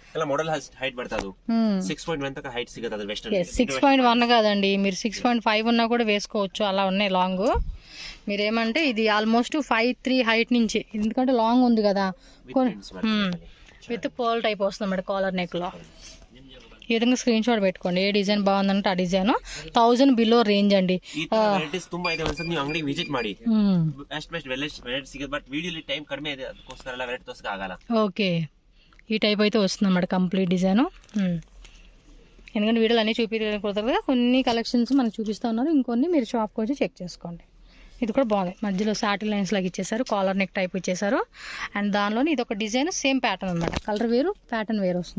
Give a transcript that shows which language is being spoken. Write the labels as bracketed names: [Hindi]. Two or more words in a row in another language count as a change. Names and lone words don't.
[Telugu] 6.1 కాదండి, మీరు 6.5 ఉన్నా కూడా వేసుకోవచ్చు, అలా ఉన్నాయి లాంగ్. మీరేమంటే ఇది ఆల్మోస్ట్ 5'3" హైట్ నుంచి, ఎందుకంటే లాంగ్ ఉంది కదా. [English] with pole type [Telugu] వస్తుంది అన్నమాట [English] collar neck [Telugu] లో. ఈ విధంగా [English] screen shot [Telugu] పెట్టుకోండి. ఏ డిజైన్ బాగుందంటే ఆ డిజైన్ 1000 [English] below range [Telugu] అండి. [Kannada] ಈ ತರ ವೆರೈಟೀಸ್ ತುಂಬಾ ಇದೆ. ಒಂದ್ಸಲ ನೀವು ಅಂಗಡಿಗೆ ವಿಸಿಟ್ ಮಾಡಿ. [English] best variety [Kannada] ಸಿಗುತ್ತೆ. ಬಟ್ ವಿಡಿಯೋಲಿ ಟೈಮ್ ಕಡಿಮೆ ಇದೆ, ಅದಕ್ಕೋಸ್ಕರ ಎಲ್ಲ ವೆರೈಟಿ ತೋರ್ಸಕ್ಕೆ ಆಗಲ್ಲ. [Telugu] ఓకే, ఈ టైప్ అయితే వస్తుంది అన్నమాట [English] complete design. [Telugu] ఎందుకంటే వీడియోలు అన్నీ చూపించకూడదు కదా, కొన్ని కలెక్షన్స్ మనకు చూపిస్తూ ఉన్నారు, ఇంకొన్ని మీరు షాప్కి వచ్చి చెక్ చేసుకోండి. ఇది కూడా బాగుంది, మధ్యలో [English] satin lines [Telugu] లాగా ఇచ్చేసారు, [English] collar neck type [Telugu] ఇచ్చేసారు. అండ్ దానిలోని ఇది ఒక డిజైన్ [English] same pattern [Telugu] అనమాట, కలర్ వేరు ప్యాటర్న్ వేరు వస్తుంది.